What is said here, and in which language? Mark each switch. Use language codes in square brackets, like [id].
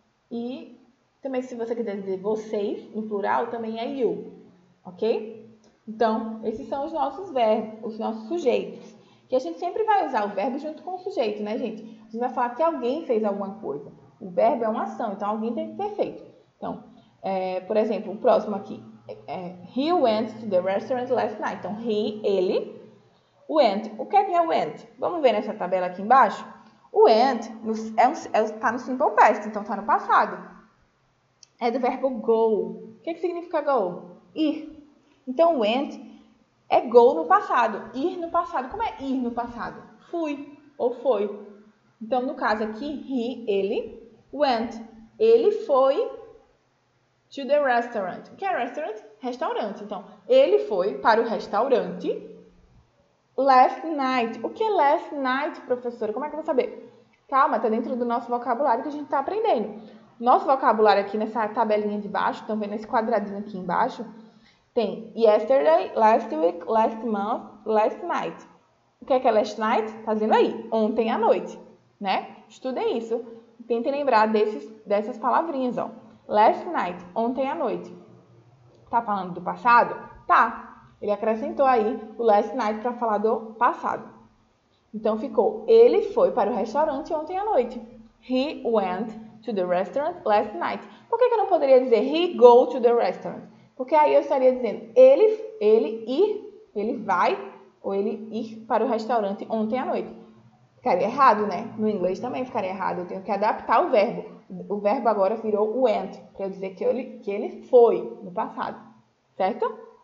[pt] E também, se você quiser dizer vocês, no plural, também é you, ok? Então, esses são os nossos verbos, os nossos sujeitos. Que a gente sempre vai usar o verbo junto com o sujeito, né, gente? A gente vai falar que alguém fez alguma coisa. O verbo é uma ação, então alguém tem que ter feito. Então, por exemplo, o próximo aqui. [en] He went to the restaurant last night. [pt] Então, he, ele. Went. O que é went? Vamos ver nessa tabela aqui embaixo? O went está no simple past, então está no passado. É do verbo go. O que significa go? Ir. Então, went é go no passado. Ir no passado. Como é ir no passado? Fui ou foi. Então, no caso aqui, ele, went. Ele foi [en] to the restaurant. [pt] O que é restaurant? Restaurante. Então, ele foi para o restaurante [en] last night. [pt] O que é last night, professora? Como é que eu vou saber? Calma, está dentro do nosso vocabulário que a gente está aprendendo. Nosso vocabulário aqui nessa tabelinha de baixo, estão vendo esse quadradinho aqui embaixo? Tem yesterday, last week, last month, last night. O que é last night? Tá dizendo aí, ontem à noite, né? Estudem isso. Tentem lembrar dessas palavrinhas, ó. [en] Last night, [pt] ontem à noite. Tá falando do passado? Tá. Ele acrescentou aí o [en] last night [pt] para falar do passado. Então ficou, ele foi para o restaurante ontem à noite. [en] He went to the restaurant last night. [pt] Por que eu não poderia dizer [en] he go to the restaurant? [pt] Porque aí eu estaria dizendo ele vai ou ele ir para o restaurante ontem à noite. Ficaria errado, né? No inglês também ficaria errado. Eu tenho que adaptar o verbo. O verbo agora virou went, para dizer que ele foi no passado. Certo?